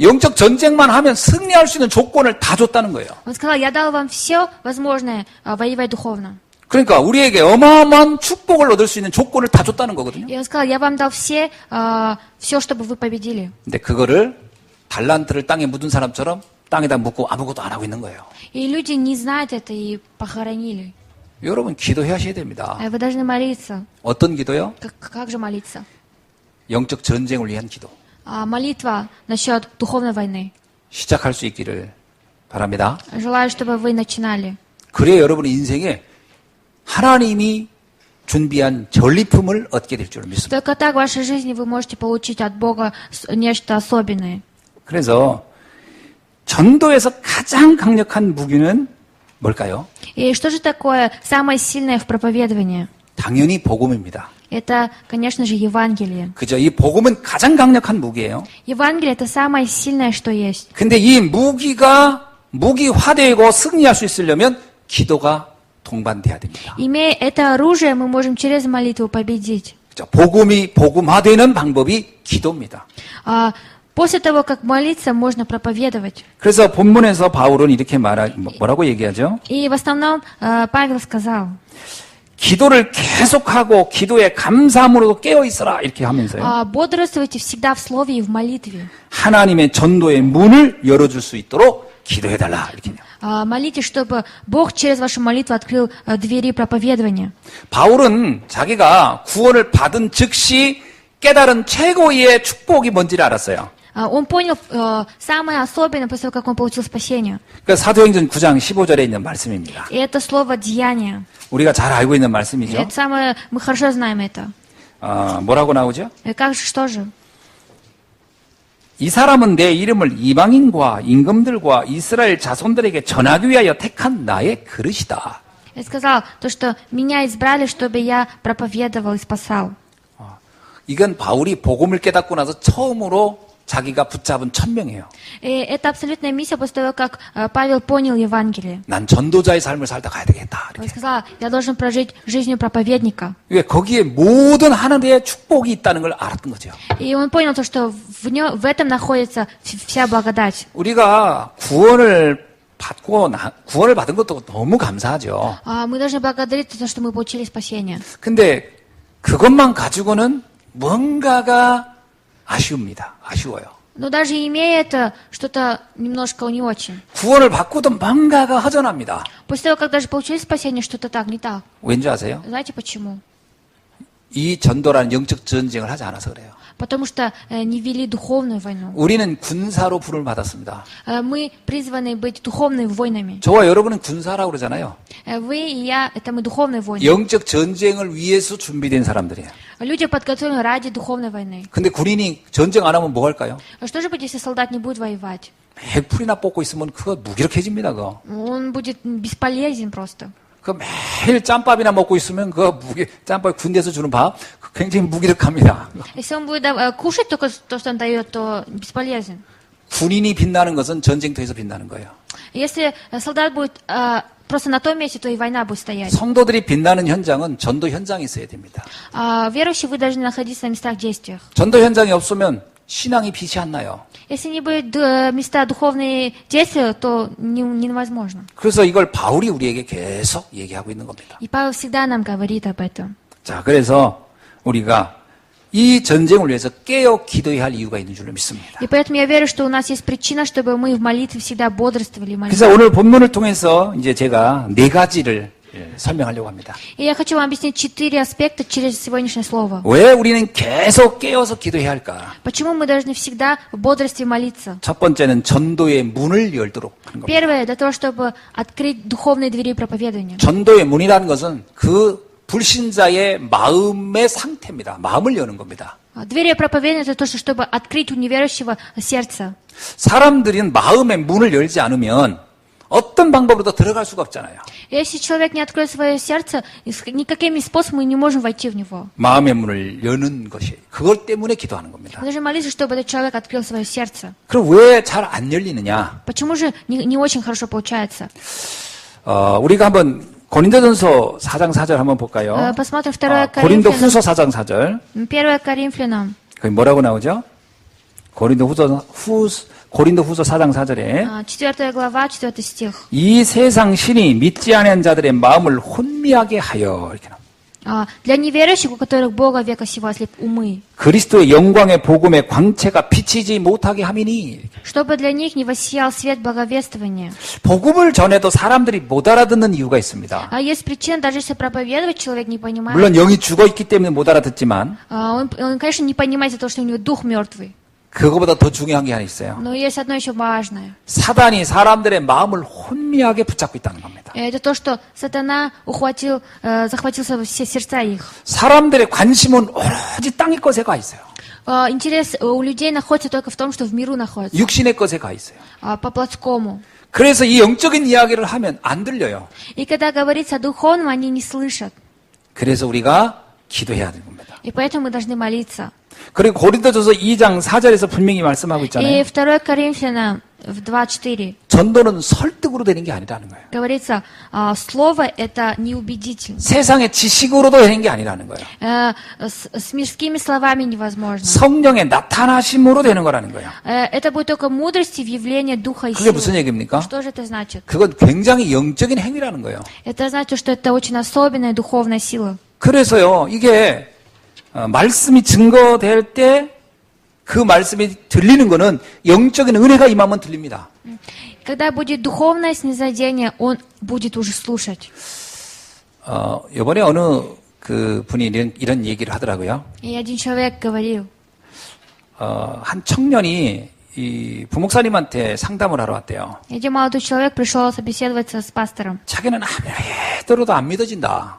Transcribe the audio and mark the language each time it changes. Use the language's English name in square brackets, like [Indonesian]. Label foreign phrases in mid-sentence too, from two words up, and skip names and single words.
[Korean] 영적 전쟁만 하면 승리할 수 있는 조건을 다 줬다는 거예요. [Russian] Он сказал, я дал вам все возможное воевать духовно. [Korean] 그러니까 우리에게 어마어마한 축복을 얻을 수 있는 조건을 다 줬다는 거거든요. [Russian] И он сказал, я вам дал все, чтобы вы победили. [Korean] 근데 그거를 달란트를 땅에 묻은 사람처럼 땅에다 묻고 아무것도 안 하고 있는 거예요. [Russian] И люди не знают это и похоронили. [Korean] 여러분 기도하셔야 됩니다. [Russian] Вы должны молиться. [Korean] 어떤 기도요? [Russian] Как же молиться? [Korean] 영적 전쟁을 위한 기도. [Russian] Молитва насчет духовной войны. [Korean] 시작할 수 있기를 바랍니다. [Russian] Желаю, чтобы вы начинали. [Korean] 그래야 여러분의 인생에 하나님이 준비한 전리품을 얻게 될 줄 믿습니다. [Russian] Только так в вашей жизни вы можете получить от Бога нечто особенное. [Korean] 그래서 전도에서 가장 강력한 무기는 뭘까요? [Russian] И что же такое самое сильное в проповедовании? [Korean] 당연히 복음입니다. [Russian] Это, конечно же, Евангелие. [Korean] 그죠? 이 복음은 가장 강력한 무기예요. [Russian] Евангелие – это самое сильное, что есть. [Korean] 근데 이 무기가 무기화되고 승리할 수 있으려면 기도가 동반돼야 됩니다. [Russian] Имея это оружие, мы можем через молитву победить. [Korean] 그죠? 복음이 복음화되는 방법이 기도입니다. [Russian] После того, как молиться, можно проповедовать. [Korean] 그래서 본문에서 바울은 이렇게 뭐라고 얘기하죠? [Russian] И в основном Павел сказал, [Korean] 기도를 계속하고 기도에 감사함으로도 깨어 있어라 이렇게 하면서요. [Russian] Бодрствуйте всегда в слове и в молитве. [Korean] 하나님의 전도의 문을 열어줄 수 있도록 기도해달라 이렇게요. [Russian] Молитесь, чтобы Бог через вашу молитву открыл двери проповедования. [Korean] 바울은 자기가 구원을 받은 즉시 깨달은 최고의 축복이 뭔지를 알았어요. [Russian] Он понял самое особенное после того, как он получил спасение. [Korean] 그 사도행전 9장 15절에 있는 말씀입니다. [Russian] И это слово «деяние». [Korean] 우리가 잘 알고 있는 말씀이죠. [Russian] Это самое, мы хорошо знаем это. [Korean] 뭐라고 나오죠? [Russian] И как же, что же? [Korean] 이 사람은 내 이름을 이방인과 임금들과 이스라엘 자손들에게 전하기 위하여 택한 나의 그릇이다. [Russian] Я сказал, то, что меня избрали, чтобы я проповедовал и спасал. [Korean] 이건 바울이 복음을 깨닫고 나서 처음으로 자기가 붙잡은 천명이에요. [Russian] И это абсолютная миссия после того, как Павел понял Евангелие. [Korean] 난 전도자의 삶을 살다 가야 되겠다. [Russian] Он [Korean] 이렇게. [Russian] сказал, я должен прожить жизнью проповедника. [Korean] 왜 거기에 모든 하나님의 축복이 있다는 걸 알았던 거죠. [Russian] И он понял то, что в этом находится вся благодать. [Korean] 우리가 구원을 받은 것도 너무 감사하죠. [Russian] Мы должны благодарить за то, что мы получили спасение. [Korean] 근데 그것만 가지고는 뭔가가 아쉬워요. [Russian] Но даже имея это, что-то немножко не очень. [Korean] 구원을 받고도 뭔가가 허전합니다. [Russian] После того, как даже получили спасение, что-то так, не так. [Korean] 왠지 아세요? [Russian] Знаете почему? [Korean] 이 전도라는 영적 전쟁을 하지 않아서 그래요. [Russian] Потому что не вели духовную войну. [Korean] 우리는 군사로 부름을 받았습니다. [Russian] Мы призваны быть духовными воинами. [Korean] 저와 여러분은 군사라고 그러잖아요. [Russian] Вы и я, это мы духовные воины. [Korean] 영적 전쟁을 위해서 준비된 사람들이에요. [Russian] Люди подготовлены ради духовной войны. [Korean] 근데 군인이 전쟁 안 하면 뭐 할까요? [Russian] Что же будет, если солдат не будет воевать? [Korean] 핵풀이나 뽑고 있으면 그거 무기력해집니다. 그거. [Russian] Он будет бесполезен просто. [Korean] 그 매일 짬밥이나 먹고 있으면 그 짬밥 군대에서 주는 밥 굉장히 무기력합니다. [Russian] Если он будет кушать только то, что он дает, то бесполезен. [Korean] 군인이 빛나는 것은 전쟁터에서 빛나는 거예요. [Russian] Если солдат будет просто на том месте, то и война будет стоять. [Korean] 성도들이 빛나는 현장은 전도 현장이 있어야 됩니다. [Russian] Верующие, вы должны находиться на местах действия. [Korean] 전도 현장이 없으면 신앙이 빛이 안 나요. [Russian] Если не будет места духовные действия, то невозможно. [Korean] 그래서 이걸 바울이 우리에게 계속 얘기하고 있는 겁니다. [Russian] И Павел всегда нам говорит об этом. [Korean] 자, 그래서 우리가 이 전쟁을 위해서 깨어 기도해야 할 이유가 있는 줄로 믿습니다. [Russian] И поэтому я верю, что у нас есть причина, чтобы мы в молитве всегда бодрствовали и молились. [Korean] 그래서 오늘 본문을 통해서 이제 제가 4가지를 설명하려고 합니다. [Russian] И я хочу вам объяснить 4 аспекта через сегодняшнее слово. [Korean] 왜 우리는 계속 깨어서 기도해야 할까? [Russian] Почему мы должны всегда в бодрстве молиться? [Korean] 첫 번째는 전도의 문을 열도록 하는 겁니다. [Russian] Первое, для того, чтобы открыть духовные двери проповедования. [Korean] 전도의 문이라는 것은 그 불신자의 마음의 상태입니다. 마음을 여는 겁니다. [Russian] Двери проповедования — это то, чтобы открыть у неверующего сердце. [Korean] 사람들은 마음의 문을 열지 않으면 어떤 방법으로도 들어갈 수가 없잖아요. [Russian] Если человек не откроет свое сердце, никакими способами мы не можем войти в него. [Korean] 마음의 문을 여는 것이 그것 때문에 기도하는 겁니다. [Russian] Мы должны молиться, чтобы этот человек открыл свое сердце. [Korean] 그럼 왜 잘 안 열리느냐? [Russian] Почему же не очень хорошо получается? [Korean] 우리가 한번 고린도전서 4장 4절 한번 볼까요? [Russian] Посмотрим 2 [Korean] 고린도 [Russian] Коринфянам. [Korean] 후서 4장 4절. [Russian] 1 Коринфянам. [Korean] 거기 뭐라고 나오죠? 고린도 후서 4장 4절에 [Russian] 4 глава, 4 стих. [Korean] 이 세상 신이 믿지 않은 자들의 마음을 혼미하게 하여 이렇게 나옵니다. [Russian] Для неверующих, у которых Бога века сего ослеп умы, [Korean] 그리스도의 영광의 복음의 광채가 비치지 못하게 함이니 [Russian] чтобы для них не воссиял свет благовествования. [Korean] 복음을 전해도 사람들이 못 알아듣는 이유가 있습니다. [Russian] Есть причина, даже если проповедовать, человек не понимает. [Korean] 물론 영이 죽어 있기 때문에 못 알아듣지만 [Russian] Он, конечно, не понимает из-за того, что у него дух мертвый. [Korean] 그거보다 더 중요한 게 하나 있어요. [Russian] Но есть одно еще важное. [Korean] 사단이 사람들의 마음을 혼미하게 붙잡고 있다는 겁니다. [Russian] Это то, что сатана захватил все сердца их. [Korean] 사람들의 관심은 오로지 땅의 것에 가 있어요. [Russian] Интерес у людей находится только в том, что в миру находится. [Korean] 육신의 것에 가 있어요. [Russian] По плотскому. [Korean] 그래서 이 영적인 이야기를 하면 안 들려요. [Russian] И когда говорится о духовном, они не слышат. [Korean] 그래서 우리가 기도해야 되는 겁니다. [Russian] И поэтому мы должны молиться. [Korean] 그리고 고린도전서 2장 4절에서 분명히 말씀하고 [Russian] И [Korean] 있잖아요. [Russian] 2 Коринфянам в 2:4 [Korean] 전도는 설득으로 되는 게 아니라는 거예요. [Russian] говорится, слово это неубедительно. [Korean] 세상의 지식으로도 되는 게 아니라는 거예요. [Russian] С мирскими словами невозможно. [Korean] 성령의 나타나심으로 되는 거라는 거예요. [Russian] Это будет только мудрости в явлении Духа и [Korean] 그게 [Russian] силы. [Korean] 무슨 얘기입니까? [Russian] Что же это значит? [Korean] 그건 굉장히 영적인 행위라는 거예요. [Russian] Это значит, что это очень особенная духовная сила. [Korean] 그래서요, 이게 말씀이 증거될 때 그 말씀이 들리는 거는 영적인 은혜가 임하면 들립니다. [Russian] Когда будет духовное снизойдение, он будет уже слушать. [Korean] 이번에 어느 그 분이 이런 얘기를 하더라고요. [Russian] И один человек говорил, [Korean] 한 청년이 이 부목사님한테 상담을 하러 왔대요. [Russian] один молодой человек пришел собеседоваться с пастором. [Korean] 자기는 아무리 들어도 안 믿어진다.